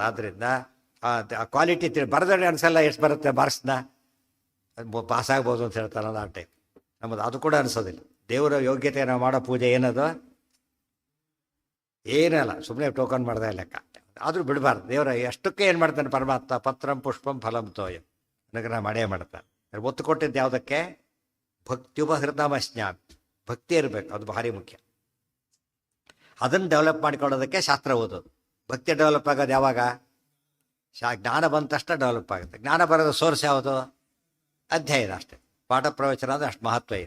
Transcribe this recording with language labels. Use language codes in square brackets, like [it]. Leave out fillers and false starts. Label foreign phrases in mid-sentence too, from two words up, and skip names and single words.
[kn] ಆದ್ದರಿಂದ ಆ ಕ್ವಾಲಿಟಿ ಬರೆದ್ರೆ ಅನಿಸಲ್ಲ ಎಷ್ಟು ಬರುತ್ತೆ ಮಾರ್ಕ್ಸ್ನ, ಪಾಸ್ ಆಗ್ಬೋದು ಅಂತ ಹೇಳ್ತಾರಲ್ಲ ಆ ಟೈಪ್. ನಮ್ಮದು ಅದು ಕೂಡ ಅನಿಸೋದಿಲ್ಲ. ದೇವರ ಯೋಗ್ಯತೆ ನಾವು ಮಾಡೋ ಪೂಜೆ ಏನದು? ಏನಲ್ಲ, ಸುಮ್ಮನೆ ಟೋಕನ್ ಮಾಡ್ದೆ ಲೆಕ್ಕ. ಆದರೂ ಬಿಡಬಾರ್ದು. ದೇವರ ಎಷ್ಟಕ್ಕೆ ಏನು ಮಾಡ್ತಾನೆ ಪರಮಾತ್ಮ? [sa] ಪತ್ರಂ ಪುಷ್ಪಂ ಫಲಂ ತೋಯಂ, [kn] ಅನುಗ್ರಹ ಮಾಡೇ ಮಾಡ್ತಾನೆ. ಒತ್ತು ಕೊಟ್ಟಿದ್ದು ಯಾವುದಕ್ಕೆ? ಭಕ್ತ್ಯುಪಹೃತಮಸ್ನ್ಯಾಮಿ, ಭಕ್ತಿ ಇರಬೇಕು, ಅದು ಭಾರಿ ಮುಖ್ಯ. ಅದನ್ನು ಡೆವಲಪ್ ಮಾಡಿಕೊಳ್ಳೋದಕ್ಕೆ ಶಾಸ್ತ್ರ ಓದೋದು. ಭಕ್ತಿ ಡೆವಲಪ್ ಆಗೋದು ಯಾವಾಗ? ಜ್ಞಾನ ಬಂದ ತಕ್ಷಣ ಡೆವಲಪ್ ಆಗುತ್ತೆ. ಜ್ಞಾನ ಬರೋದು ಸೋರ್ಸ್ ಯಾವುದು? ಅಧ್ಯಾಯದ ಅಷ್ಟೇ. ಪಾಠ ಪ್ರವಚನ ಅಂದರೆ ಅಷ್ಟು ಮಹತ್ವ ಇದೆ.